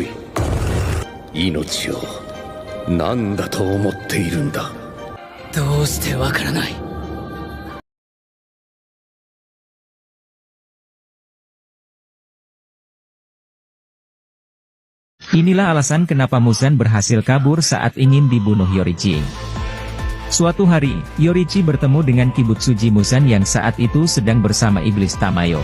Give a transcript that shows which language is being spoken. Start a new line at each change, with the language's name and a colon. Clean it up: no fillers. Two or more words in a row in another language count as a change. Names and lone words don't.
Japanese: 命を何だと思っているんだ。どうしてわからない。
Indonesian: Inilah alasan kenapa Muzan berhasil kabur saat ingin dibunuh Yorichi. Suatu hari, Yorichi bertemu dengan Kibutsuji Muzan yang saat itu sedang bersama iblis Tamayo.